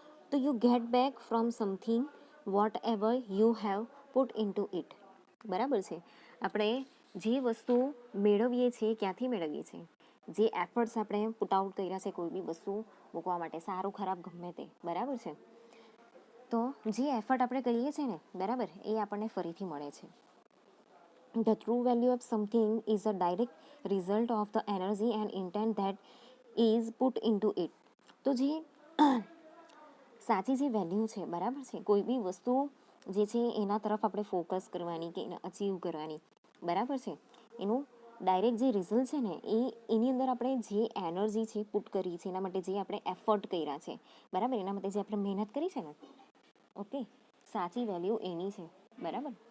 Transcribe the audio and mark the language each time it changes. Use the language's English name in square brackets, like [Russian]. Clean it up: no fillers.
[English] તો you get back from something whatever you have put into it. [Gujarati] બરાબર છે. આપણે જે વસ્તુ મેળવીએ છીએ ક્યાંથી મેળવીએ છીએ? જે એફર્ટ્સ આપણે પુટ આઉટ કર્યા છે કોઈ બી વસ્તુ મૂકવા માટે, સારું ખરાબ ગમે તે, બરાબર છે, તો જે એફર્ટ આપણે કરીએ છીએ ને, બરાબર, એ આપણને ફરીથી મળે છે. [English] The true value of something is a direct result of the energy and intent that is put into it. [Gujarati] તો જે સાચી જે વેલ્યુ છે, બરાબર છે, કોઈ બી વસ્તુ જે છે એના તરફ આપણે ફોકસ કરવાની કે એને અચીવ કરવાની, બરાબર છે, એનું ડાયરેક્ટ જે રિઝલ્ટ છે ને એ એની અંદર આપણે જે એનર્જી છે પુટ કરી છે, એના માટે જે આપણે એફર્ટ કર્યા છે, બરાબર, એના માટે જે આપણે મહેનત કરી છે ને, ઓકે, સાચી વેલ્યુ એની છે. બરાબર.